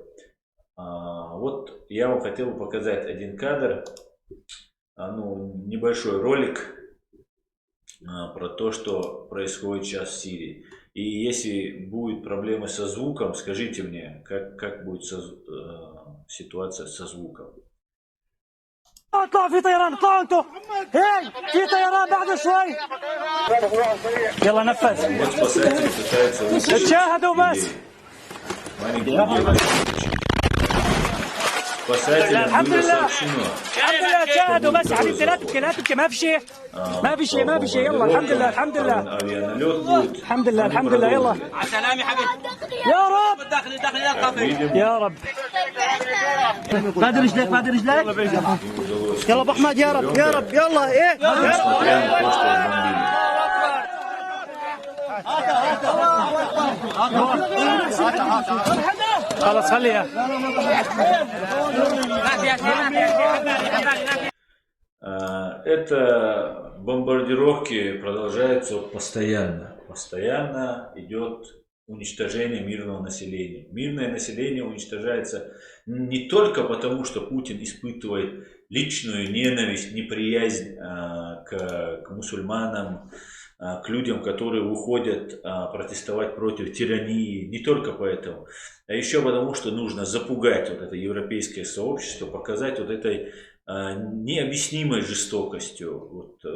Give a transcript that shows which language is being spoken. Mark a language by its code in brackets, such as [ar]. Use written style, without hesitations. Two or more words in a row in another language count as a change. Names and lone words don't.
[ru] Вот я вам хотел бы показать один кадр, небольшой ролик про то, что происходит сейчас в Сирии. И если будет проблемы со звуком, скажите мне, как будет ситуация со звуком. [ar] اطلع في طيران اطلعوا انتوا هي في طيران بعد شوي يلا نفذ [ru] Вот спасатели пытаются вытащить [ar] تشاهدوا بس [ru] маленьких девочек. Спасателям было сообщено, [ar] الحمد لله تشاهدوا بس حبيبتي لا تبكي لا تبكي ما في شيء ما في شيء ما في شيء يلا الحمد لله الحمد لله [ru] авианалет будет. [ar] الحمد لله الحمد لله يلا على السلامة حبيبي يا رب داخلي القفل يا رب بعد رجليك بعد رجليك يلا ابو احمد يا رب يا رب يلا ايه [ru] Несмотря на то, что бомбили. [ar] خلاص خليها [ru] Это бомбардировки продолжаются постоянно. Постоянно идет уничтожение мирного населения. Мирное население уничтожается не только потому, что Путин испытывает личную ненависть, неприязнь к мусульманам, к людям, которые выходят протестовать против тирании, не только поэтому, а еще потому, что нужно запугать вот это европейское сообщество, показать вот этой необъяснимой жестокостью.